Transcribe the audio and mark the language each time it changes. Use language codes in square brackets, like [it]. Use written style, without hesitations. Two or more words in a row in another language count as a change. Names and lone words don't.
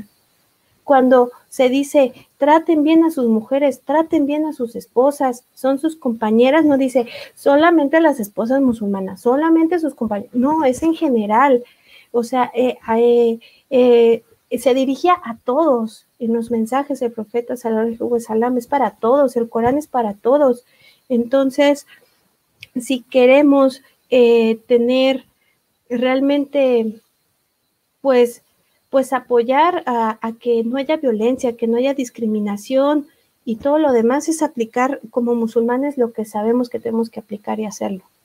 [es] Cuando se dice, traten bien a sus mujeres, traten bien a sus esposas, son sus compañeras, no dice solamente las esposas musulmanas, solamente sus compañeras, no, es en general. O sea, se dirigía a todos en los mensajes del profeta [ar] صلى الله عليه وسلم, [es] es para todos, el Corán es para todos. Entonces, si queremos tener realmente, pues, pues apoyar a que no haya violencia, que no haya discriminación, y todo lo demás es aplicar como musulmanes lo que sabemos que tenemos que aplicar y hacerlo.